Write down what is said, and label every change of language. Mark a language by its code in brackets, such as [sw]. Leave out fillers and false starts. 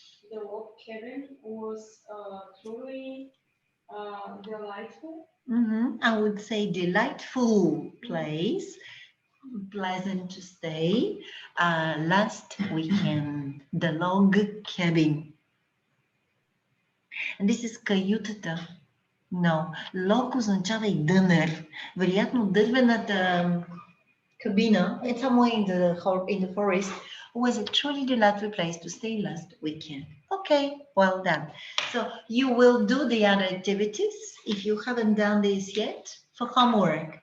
[en] The log cabin was truly delightful. I would say delightful place, pleasant to stay. Last weekend, the log cabin. And this is [bg] каютата. [en] No, [bg] log означава и дънер. Вероятно дървената [en] Cabina, it's somewhere in the forest, was a truly delightful place to stay last weekend. Okay, well done. So you will do the other activities if you haven't done this yet for homework.